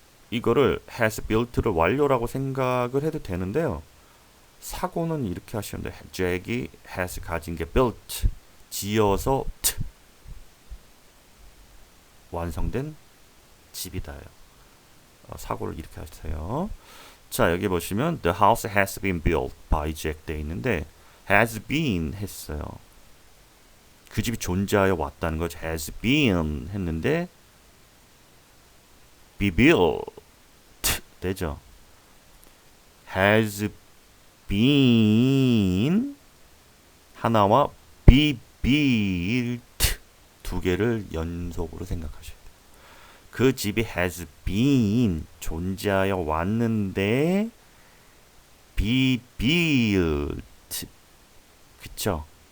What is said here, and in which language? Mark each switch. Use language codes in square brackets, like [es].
[ko] 이거를 has built를 완료라고 생각을 해도 되는데요. 사고는 이렇게 하시면 돼요. 잭이 has 가진 게 built 지어서 완성된 집이다. 사고를 이렇게 하세요. 자, 여기 보시면 [en] the house has been built by Jack [ko] 돼 있는데 has been 했어요. 그 집이 존재하여 왔다는 거죠. has been 했는데 be built 되죠. has been 하나와 be built 두 개를 연속으로 생각하셔야 돼요. 그 집이 has been 존재하여 왔는데 be built 그쵸?